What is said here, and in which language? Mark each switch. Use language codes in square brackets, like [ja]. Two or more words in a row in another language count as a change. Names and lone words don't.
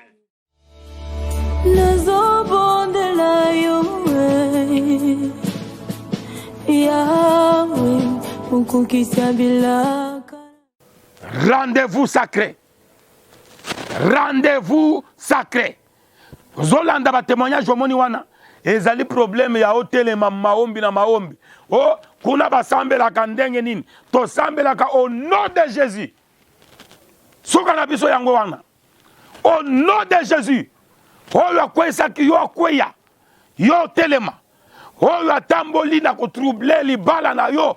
[ln] nazobondela yo yawe ukukisa bilaka [fr] rendez-vous sacré. Rendez-vous sacré. [ln] Zolanda ba témoignage omoni wana. Ezali problème ya hôtel [sw] maombi na maombi. [ln] Oh, kuna basambelaka ndenge nini? To sambelaka [fr] au nom de Jésus. [ln] Soka na biso yango wana. [fr] Au nom de Jésus. [ln] Oyo akwesa ki yo akweya. Yo telema. Oyo atamboli na kotrouble libala na yo.